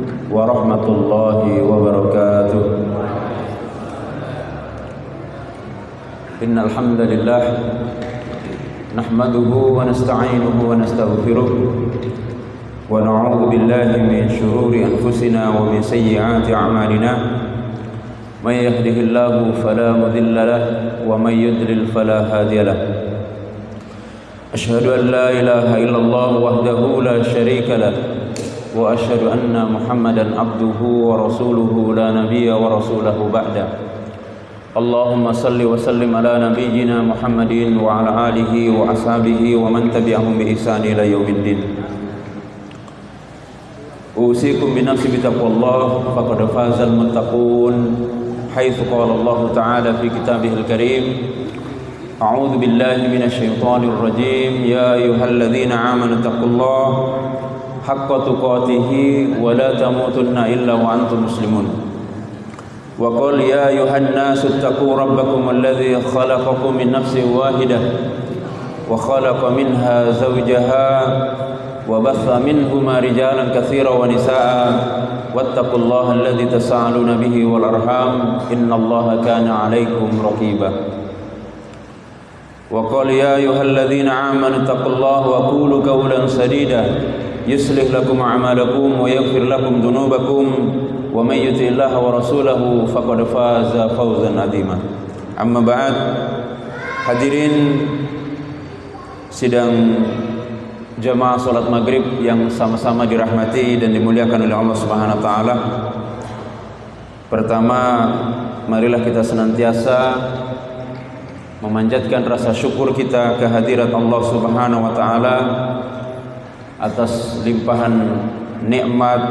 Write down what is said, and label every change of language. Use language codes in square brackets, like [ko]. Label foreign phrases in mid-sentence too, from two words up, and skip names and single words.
[ar] ورحمة الله وبركاته. إن الحمد لله نحمده ونستعينه ونستغفره ونعوذ بالله من شرور أنفسنا ومن سيئات أعمالنا. من يهده الله فلا مضل له ومن يضلل فلا هادي له. أشهد أن لا إله إلا الله وحده لا شريك له وأشهد أن محمدا عبده ورسوله لا نبي ورسوله بعد. اللهم صل وسلم على نبينا محمد وعلى آله وأصحابه ومن تبعهم بإحسان إلى يوم الدين. أوصيكم بنفسي بتقوى الله فقد فاز المتقون حيث قال الله تعالى في كتابه الكريم. أعوذ بالله من الشيطان الرجيم. يا أيها الذين آمنوا اتقوا الله حق تقاته ولا تموتن إلا وأنتم مسلمون. وقل يا أيها الناس اتقوا ربكم الذي خلقكم من نفس واحدة وخلق منها زوجها وبث منهما رجالا كثيرا ونساء واتقوا الله الذي تساءلون به والأرحام إن الله كان عليكم رقيبا. وقل يا أيها الذين آمنوا اتقوا الله وقولوا قولا سديدا يصلح لكم أعمالكم ويغفر لكم ذنوبكم ومن يطع الله ورسوله فقد فاز فوزا عظيما. أما بعد. [id] Hadirin sidang jamaah salat maghrib yang sama-sama dirahmati dan dimuliakan oleh Allah [ar] سبحانه وتعالى. [id] Pertama, marilah kita senantiasa memanjatkan rasa syukur kita kehadirat Allah [ar] سبحانه وتعالى [id] atas limpahan nikmat,